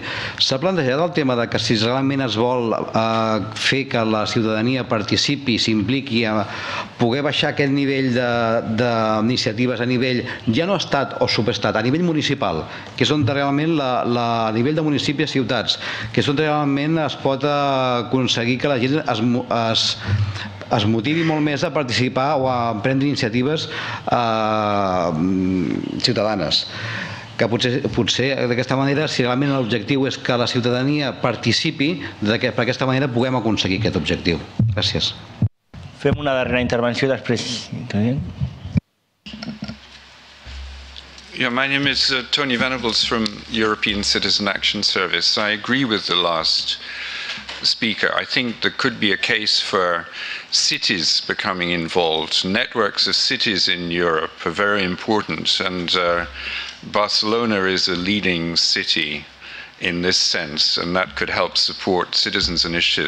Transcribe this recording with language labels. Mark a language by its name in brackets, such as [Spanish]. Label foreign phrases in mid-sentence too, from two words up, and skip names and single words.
[Catalan] S'ha plantejat el tema que si realment es vol fer que la ciutadania participi, s'impliqui a poder baixar aquest nivell d'iniciatives a nivell, ja no estat o subestat, a nivell municipal, que és on realment a nivell de municipis i ciutats, que és on realment es pot aconseguir que la gent es motivi molt més a participar o a prendre iniciatives ciutadanes. Que potser d'aquesta manera, si realment l'objectiu és que la ciutadania participi, per aquesta manera puguem aconseguir aquest objectiu. Gràcies. Fem una darrera intervenció i després... [English] Yeah, my name is Tony Venables from European Citizen Action Service. I agree with the last speaker. I think there could be a case for cities becoming involved. Networks of cities in Europe are very important, and Barcelona is a leading city in this sense, and that could help support citizens' initiatives.